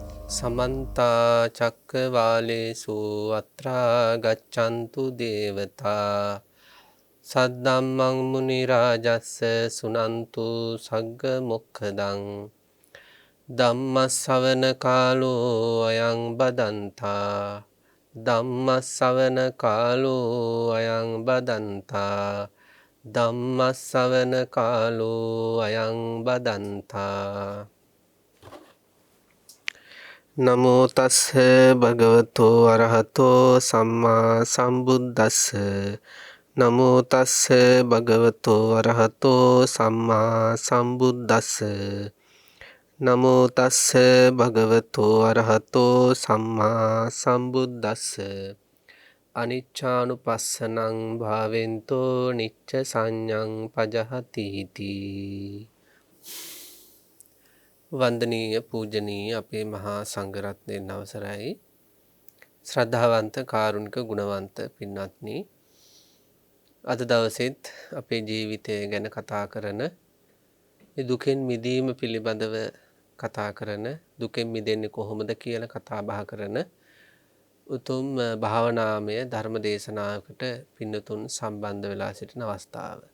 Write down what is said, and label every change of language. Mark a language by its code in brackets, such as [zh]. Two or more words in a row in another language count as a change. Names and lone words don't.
[pi] समन्ता चक्रवालेषु अत्रा गच्छन्तु देवता सद्धम्मं मुनिराजस्य सुनन्तु सग्गमुखदं ධම්මස්සවන කාලෝ අයං බදන්තා ධම්මස්සවන කාලෝ අයං බදන්තා ධම්මස්සවන කාලෝ අයං බදන්තා නමෝ තස්ස භගවතෝ අරහතෝ සම්මා සම්බුද්දස්ස නමෝ තස්ස භගවතෝ අරහතෝ සම්මා සම්බුද්දස්ස නමෝ තස්ස භගවතෝ අරහතෝ සම්මා සම්බුද්දස්ස අනිච්චානුපස්සනං භාවෙන්තෝ නිච්ච සංඥං පජහති තී. [si] වන්දනීය පූජනීය අපේ මහා සංඝරත්නයන් අවසරයි. ශ්‍රද්ධාවන්ත කාරුණික ගුණවන්ත පින්වත්නි, අද දවසෙත් අපේ ජීවිතය ගැන කතා කරන, දුකෙන් මිදීම පිළිබඳව කතා කරන, දුකෙන් මිදෙන්නේ කොහොමද කියලා කතා බහ කරන උතුම් භාවනාමය ධර්ම දේශනාවකට පින්නතුන් සම්බන්ධ වෙලා සිටින අවස්ථාව.